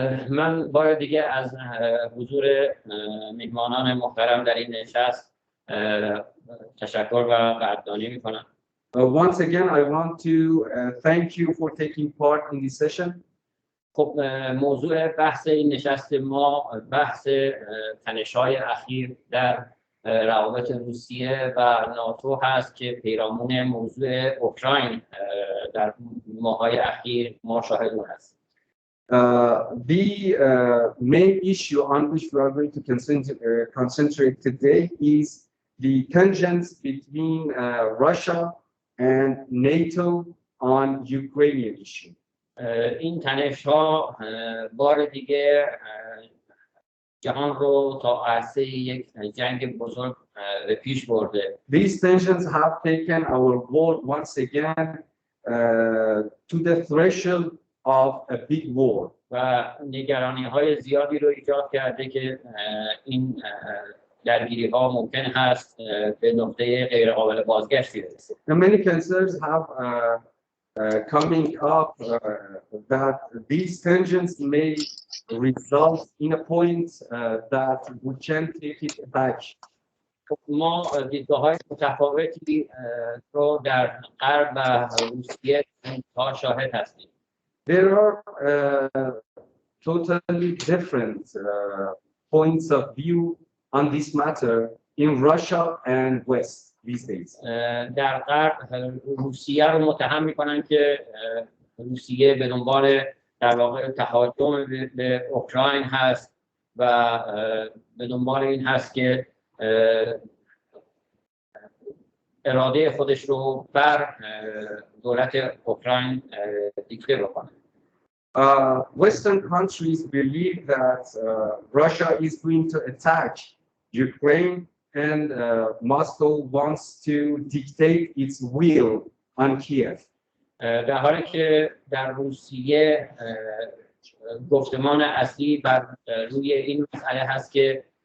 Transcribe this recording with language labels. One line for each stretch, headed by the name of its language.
Persian: من بار دیگه از حضور میهمانان محترم در این نشست تشکر و قدردانی میکنم.
English: Once again, I want to thank you for taking part in this session.
Persian: خب موضوع بحث این نشست ما بحث تنش‌های اخیر در روابط روسیه و ناتو هست که پیرامون موضوع اوکراین در ماه‌های اخیر ما شاهد اون هستیم.
English: The main issue on which we are going to concentrate today is the tensions between Russia and NATO on Ukrainian issue.
Persian: این تنش ها بار دیگه جهان رو تا عرصه یک جنگ بزرگ به پیش برده.
English: These tensions have taken our world once again to the threshold of a big war.
Persian: و نگرانی های زیادی رو ایجاد کرده که این درگیری ها ممکن هست به نقطه غیر قابل بازگشتی برسه.
English: Many concerns have coming up that these tensions may result in a point that we can't take it back.
Persian: ما دیدگاه‌های متفاوتی رو در غرب و روسیه تا شاهد هستیم.
English: There are totally different points of view on this matter in Russia and West these days.
Persian: در غرب روسیه رو متهم می‌کنن که روسیه به دنبال در واقع تهاجم به اوکراین هست و به دنبال این هست که اراده خودش رو بر دولت اوکراین دیکته بکنه.
English: Western countries believe that Russia is going to attack Ukraine and Moscow wants to dictate its will on Kiev.
Persian: در حالی که در روسیه گفتمان اصلی بر روی این مسئله هست که